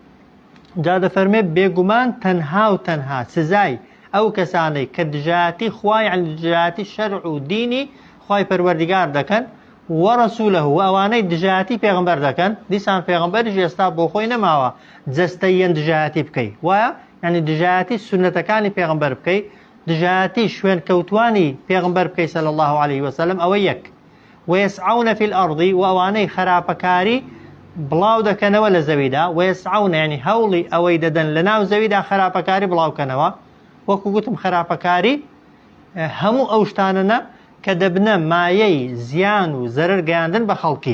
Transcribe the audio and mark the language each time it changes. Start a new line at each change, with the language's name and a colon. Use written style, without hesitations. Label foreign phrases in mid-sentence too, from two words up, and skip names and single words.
Central Kurdish: جا دەفەرمێ بێگومان تەنها و تەنها سزای ئەو کەسانەی کە دژایەتی خوای یعنی دژایەتی شەرع و دینی خوای پەروەردیگار دەکەن وەڕەسوولە و ئەوانەی دژایەتی پێغەمبەر دەکەن. دیسان پێغەمبەریش ئێستا بۆ خۆی نەماوە جەستەیەن دژایەتی بکەی وایە یعنی دژایەتی سونەتەکانی پێغەمبەر بکەی دژایەتی شوێن کەوتوانی پێغەمبەر بکەی
Arabic: صلی الله عليه وسلم.
Central Kurdish: ئەوە یەک
Arabic: ويسعون في الأرض
Central Kurdish: وأواني خرابكاري بڵاو دەکەنەوە لە زەویدا وەیەسعون یعنی هەوڵی ئەوەی دەدەن لە ناو زەویدا خراپەکاری بڵاوکەنەوە. وەکو گوتم خراپەکاری هەموو ئەو شتانەنە کە دەبنە مایەی زیان و زەرەر گەیاندن بە خەڵکی.